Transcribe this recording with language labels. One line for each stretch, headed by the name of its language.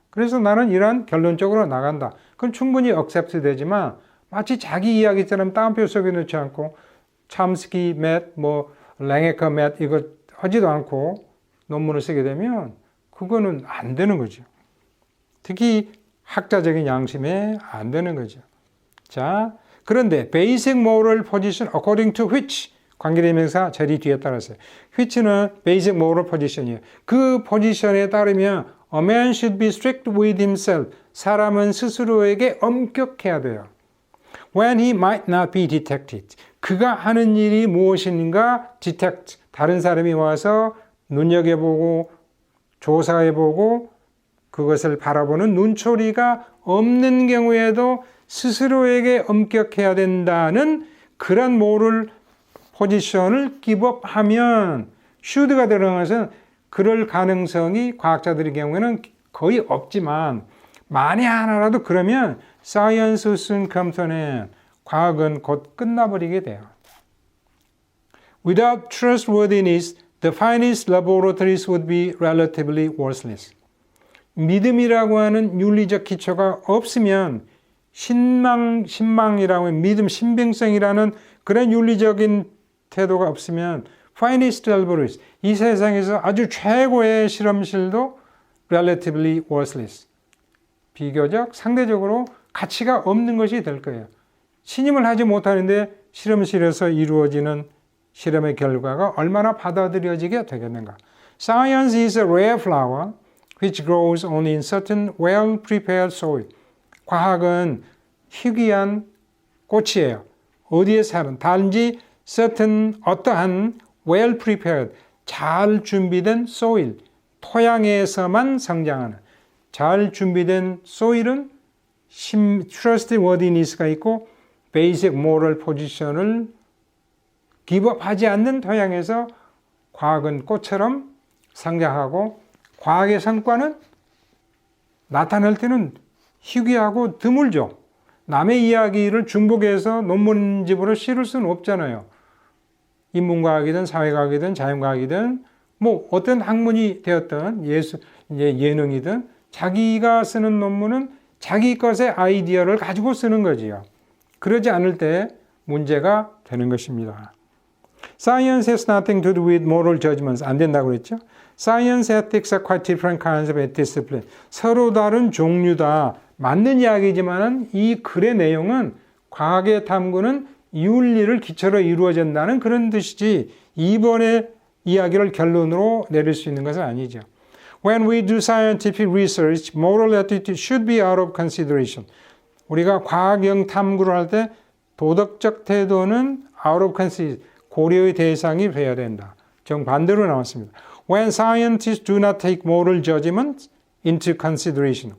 Korean: 그래서 나는 이러한 결론적으로 나간다. 그건 충분히 accept 되지만 마치 자기 이야기처럼 다운표 속에 넣지 않고 참스키 맷, 랭에커 맷 이거 하지도 않고 논문을 쓰게 되면 그거는 안 되는 거죠. 특히 학자적인 양심에 안 되는 거죠. 자, 그런데
English: basic moral position according to which
Korean: 관계대명사 절이 뒤에 따라서요.
English: which는 basic moral position이에요.
Korean: 그 포지션에 따르면
English: a man should be strict with himself.
Korean: 사람은 스스로에게 엄격해야 돼요.
English: When he might not be detected.
Korean: 그가 하는 일이 무엇인가 detect. 다른 사람이 와서 눈여겨보고 조사해보고 그것을 바라보는 눈초리가 없는 경우에도 스스로에게 엄격해야 된다는 그런 모럴 포지션을 기법하면 should가 들어간 것은 그럴 가능성이 과학자들의 경우에는 거의 없지만 만에 하나라도 그러면
English: science will soon come to an end.
Korean: 과학은 곧 끝나버리게 돼요.
English: Without trustworthiness, the finest laboratories would be relatively worthless.
Korean: 믿음이라고 하는 윤리적 기초가 없으면 신망이라고 하는 믿음, 신빙성이라는 그런 윤리적인 태도가 없으면
English: finest laboratories,
Korean: 이 세상에서 아주 최고의 실험실도
English: relatively worthless.
Korean: 비교적 상대적으로 가치가 없는 것이 될 거예요. 신임을 하지 못하는데 실험실에서 이루어지는 실험의 결과가 얼마나 받아들여지게 되겠는가.
English: Science is a rare flower which grows only in certain well-prepared soil.
Korean: 과학은 희귀한 꽃이에요. 어디에 사는 단지 certain 어떠한 well-prepared 잘 준비된 soil 토양에서만 성장하는 잘 준비된 soil은 trustworthiness가 있고 basic moral position을 기법하지 않는 토양에서 과학은 꽃처럼 성장하고 과학의 성과는 나타날 때는 희귀하고 드물죠. 남의 이야기를 중복해서 논문집으로 실을 수는 없잖아요. 인문과학이든 사회과학이든 자연과학이든 어떤 학문이 되었든 예능이든 자기가 쓰는 논문은 자기 것의 아이디어를 가지고 쓰는 거지요. 그러지 않을 때 문제가 되는 것입니다.
English: Science has nothing to do with moral judgments.
Korean: 안 된다고 그랬죠?
English: Science ethics are quite different kinds of discipline.
Korean: 서로 다른 종류다. 맞는 이야기지만 이 글의 내용은 과학의 탐구는 윤리를 기초로 이루어진다는 그런 뜻이지 이번의 이야기를 결론으로 내릴 수 있는 것은 아니죠.
English: When we do scientific research, moral attitude should be out of consideration.
Korean: 우리가 과학형 탐구를 할 때 도덕적 태도는
English: out of consideration,
Korean: 고려의 대상이 되어야 된다. 정반대로 나왔습니다.
English: When scientists do not take moral judgment into consideration.